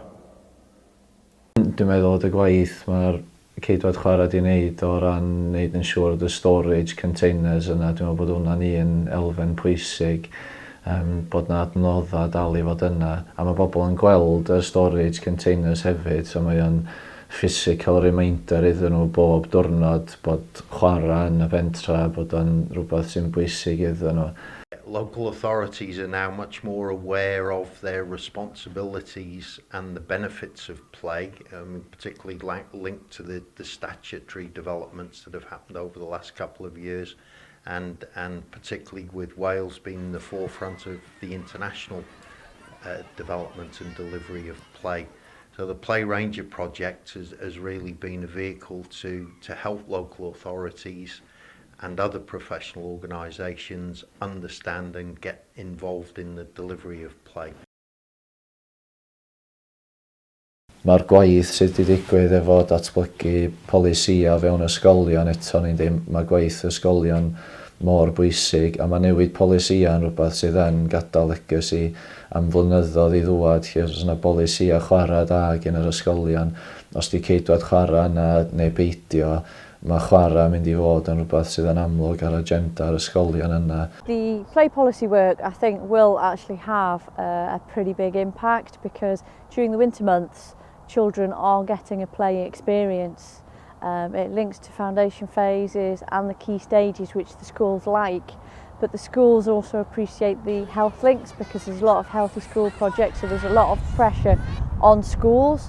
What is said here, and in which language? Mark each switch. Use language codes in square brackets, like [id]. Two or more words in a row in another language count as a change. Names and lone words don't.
[cy] Dwi'n meddwl y gwaith mae'r ceidwaid chwarae wedi wneud o ran wneud yn siŵr y [en] storage containers [cy] yna. Dwi'n meddwl bod hwnna'n un elfen pwysig, bod yna adnoddau dal i fod yna. A mae bobl yn gweld y [en] storage containers [cy] hefyd, so mae o'n [en] physical reminder [cy] iddyn nhw bob diwrnod bod chwarae yn y pentra, bod o'n rhywbeth sy'n bwysig iddyn nhw. [en] Local authorities are now much more aware of their responsibilities and the benefits of play, particularly linked to the statutory developments that have happened over the last couple of years, and particularly with Wales being the forefront of the international development and delivery of play. So the Play Ranger project has really been a vehicle to help local authorities and other professional organisations understand and get involved in the delivery of play. [cy] Mae'r gwaith sydd wedi digwydd efo datblygu polisia fewn ysgolion eto ni'n ddim, mae gwaith ysgolion mor bwysig a mae newid polisia yn rhywbeth sydd yn gadael legacy am flynyddoedd i ddwad. Os yna polisia chwarae da gen yr ysgolion, os di ceidwaid chwarae yna neu beidio, mae chwarae mynd i fod yn rhywbeth sydd yn amlwg ar agenda yr ysgolion yna. [en] The play policy work, I think, will actually have a pretty big impact because during the winter months, children are getting a play experience. It links to foundation phases and the key stages which the schools like, but the schools also appreciate the health links because there's a lot of healthy school projects, so there's a lot of pressure on schools.